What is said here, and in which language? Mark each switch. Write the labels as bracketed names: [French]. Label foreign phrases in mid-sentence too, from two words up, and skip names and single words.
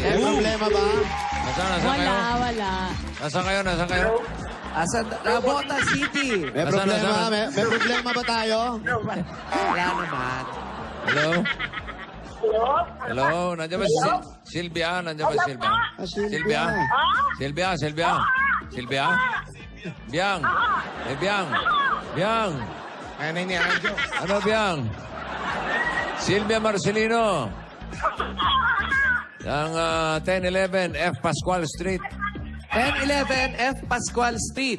[Filipino] May problema ba? Nasaan kayo? Wala. Nasaan kayo? Sa Nabota City. May Nasaan, problema? nasaan? May problema ba tayo? Wala naman. Hello? Hello? Nandiyan ba si Silvia? Nandiyan ba si Silvia? Silvia? Silvia? Silvia? Silvia? Biang? Eh, Biang? Biang? Ano ni Anjo? Ano, Biang? Silvia Marcelino. Ang 1011 F. Pascual Street. 1011 F. Pascual Street.